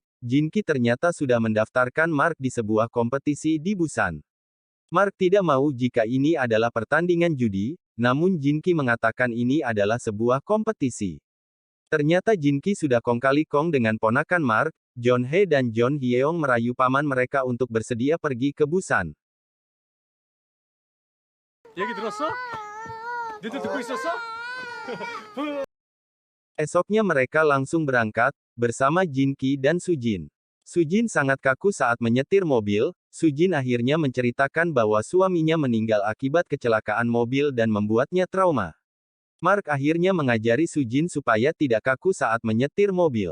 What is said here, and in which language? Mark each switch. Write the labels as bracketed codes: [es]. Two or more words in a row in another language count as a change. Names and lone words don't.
[id] Jinki ternyata sudah mendaftarkan Mark di sebuah kompetisi di Busan. Mark tidak mau jika ini adalah pertandingan judi, namun Jinki mengatakan ini adalah sebuah kompetisi. Ternyata Jinki sudah kong kali kong dengan ponakan Mark. Jeonhae dan John Hyeong merayu paman mereka untuk bersedia pergi ke Busan. [ko] 얘기 들었어? 니들 듣고 있었어? [id] Esoknya mereka langsung berangkat, bersama Jinki dan Sujin. Sujin sangat kaku saat menyetir mobil. Sujin akhirnya menceritakan bahwa suaminya meninggal akibat kecelakaan mobil dan membuatnya trauma. Mark akhirnya mengajari Sujin supaya tidak kaku saat menyetir mobil.